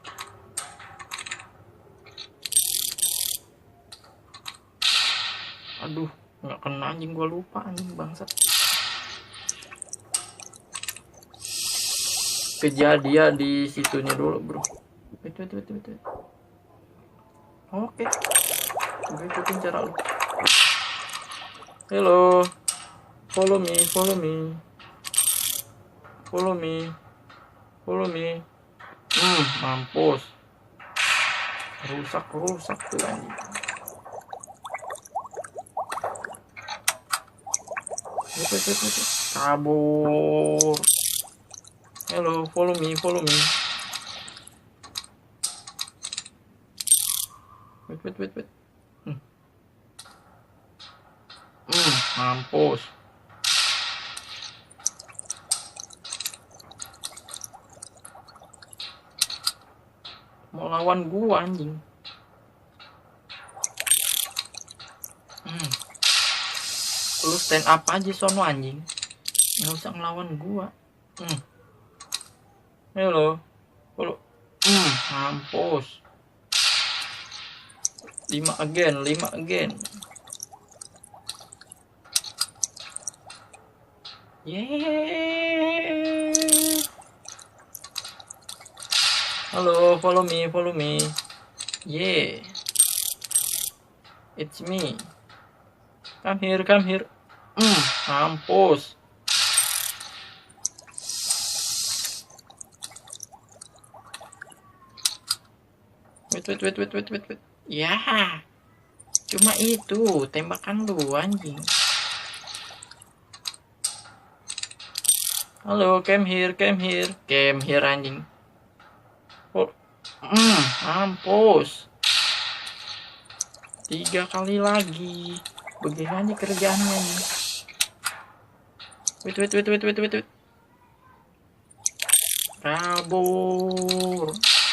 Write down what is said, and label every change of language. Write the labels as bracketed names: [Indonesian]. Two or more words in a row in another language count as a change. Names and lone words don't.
[Indonesian] Aduh, nggak kena anjing, gua lupa anjing bangsat. Kejadian di situnya dulu, bro. [English] Wait. Oke. [Indonesian] Gue ikutin cara lu. [English] Hello. Follow me. [Indonesian] Mampus. Rusak tuh anjing. [English] Wait. Kabur. Hello, follow me. Wait. [Indonesian] Mampus. Mau lawan gua anjing. Lu [English] stand up [Indonesian] aja sono anjing. Nggak usah ngelawan gua. Hello. Mampus. [English] 5 again. Yeah. Halo, follow me. Yeah. It's me. Come here. Mampus. Wait. [Indonesian] Ya. Cuma itu tembakan lu anjing. Halo, [English] come here anjing. [Indonesian] Mampus. 3 kali lagi. Begini aja kerjaannya nih. [English] Wait. Kabur.